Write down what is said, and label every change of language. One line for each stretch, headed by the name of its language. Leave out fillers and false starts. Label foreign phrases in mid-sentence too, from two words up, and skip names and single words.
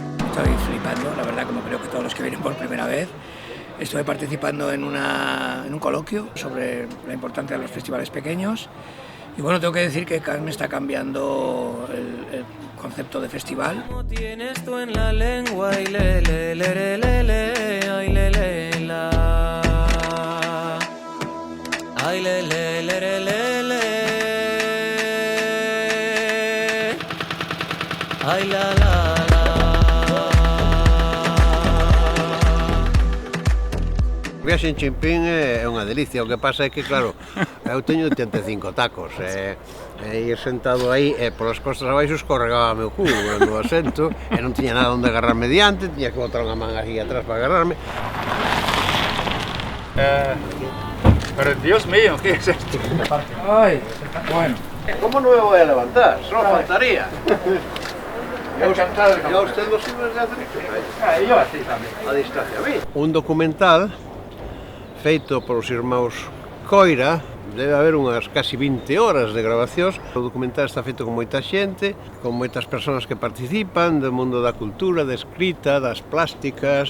Spanish: Estoy flipando, la verdad, como creo que todos los que vienen por primera vez. Estuve participando en un coloquio sobre la importancia de los festivales pequeños. Y bueno, tengo que decir que Cannes está cambiando el concepto de festival. Tienes tú en la lengua y le le le le le le ay le le la ay le le le le le le ay la la la.
Galician: O viaxe en Chimpín é unha delicia, o que pasa é que, claro, eu teño 85 tacos, e ir sentado aí, polas costas abaixo escorregaba meu cu no asento, e non tiña nada onde agarrarme diante, tiña que botar unha man aquí atrás para agarrarme.
Spanish: Pero Dios mío, ¿qué es esto? Ay, bueno. ¿Cómo no me voy a levantar? Solo faltaría. Ya usted lo sube desde hace...
Galician: yo así tamén.
Spanish: A distancia, a mí.
Galician: Un documental feito polos irmãos Coira, debe haber unhas casi 20 horas de grabacións. O documental está feito con moita xente, con moitas persoas que participan do mundo da cultura, da escrita, das plásticas.